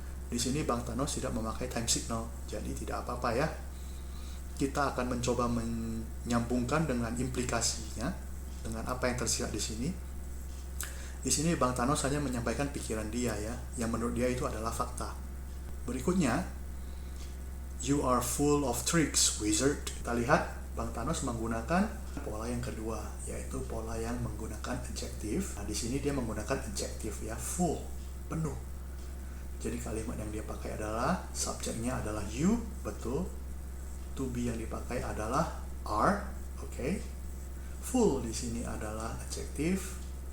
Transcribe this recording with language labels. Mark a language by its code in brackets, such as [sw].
[id] Di sini Bang Thanos tidak memakai time signal, jadi tidak apa-apa ya. Kita akan mencoba menyambungkan dengan implikasinya, dengan apa yang tersirat di sini. Di sini Bang Thanos hanya menyampaikan pikiran dia ya, yang menurut dia itu adalah fakta. Berikutnya, [en] you are full of tricks, wizard. [id] Kita lihat Bang Thanos menggunakan pola yang kedua, yaitu pola yang menggunakan adjektif. Nah, di sini dia menggunakan adjektif ya, full, penuh. Jadi kalimat yang dia pakai adalah subjeknya adalah you, betul. To be yang dipakai adalah are, oke. Full di sini adalah adjektif.